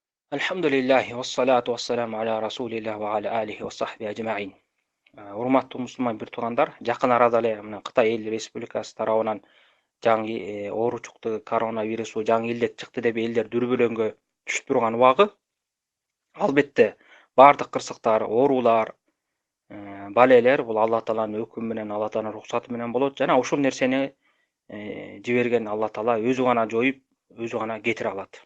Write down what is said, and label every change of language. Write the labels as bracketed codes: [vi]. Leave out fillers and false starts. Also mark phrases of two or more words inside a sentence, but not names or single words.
[ar] الحمد لله والصلاة والسلام على رسول الله وعلى آله وصحبه أجمعين. [ky] Урматтуу мусулман бир туугандар, жакын арада эле мына Кытай Эл Республикасы тарабынан жаңы оору чыкты, коронавирусу жаңы илдет чыкты деп элдер дүрбөлөңгө түшүп турган убагы, албетте бардык кырсыктар, оорулар, балелер бул Алла Тааланын өкүмү менен, Алла Тааланын уруксаты менен болот жана ушул нерсени жиберген Алла Таала өзү гана жоюп, өзү гана кетире алат.